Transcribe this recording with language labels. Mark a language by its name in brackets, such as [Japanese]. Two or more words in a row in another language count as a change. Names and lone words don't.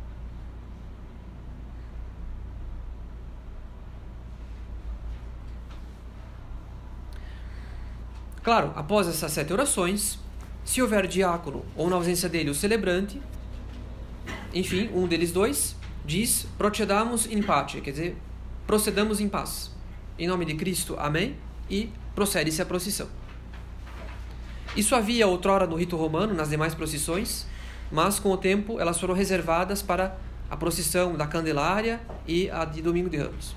[Portuguese] Claro, após essas 7 orações, se houver diácono ou na ausência dele o celebrante, enfim, um deles dois, diz [Latin] procedamos in pace, [Portuguese] quer dizer, procedamos em paz. Em nome de Cristo, amém, e procede-se a procissão. Isso havia outrora no rito romano, nas demais procissões, mas com o tempo elas foram reservadas para a procissão da Candelária e a de Domingo de Ramos.